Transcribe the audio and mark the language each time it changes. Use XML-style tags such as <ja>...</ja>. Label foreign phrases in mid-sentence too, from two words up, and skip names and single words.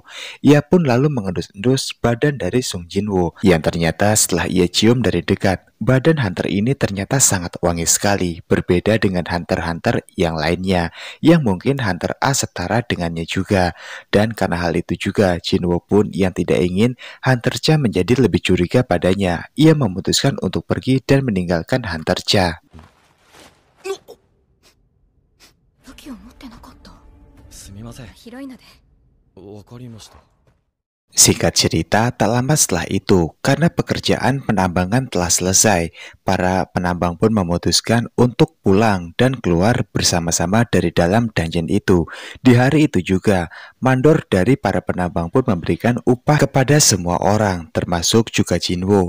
<id>Ia pun lalu mengendus-endus badan dari Sung Jinwoo yang ternyata setelah ia cium dari dekat, badan hunter ini ternyata sangat wangi sekali, berbeda dengan hunter-hunter yang lainnya yang mungkin hunter A setara dengannya juga. Dan karena hal itu juga Jinwoo pun yang tidak ingin Hunter Cha menjadi lebih curiga padanya, ia memutuskan untuk pergi dan meninggalkan Hunter Cha.</id> <ja>武器を持ってなかった。すみません。広いなで。わかりました。</ja> <id>Singkat cerita, tak lama setelah itu, karena pekerjaan penambangan telah selesai, para penambang pun memutuskan untuk pulang dan keluar bersama-sama dari dalam dungeon itu. Di hari itu juga, mandor dari para penambang pun memberikan upah kepada semua orang, termasuk juga Jinwoo.</id>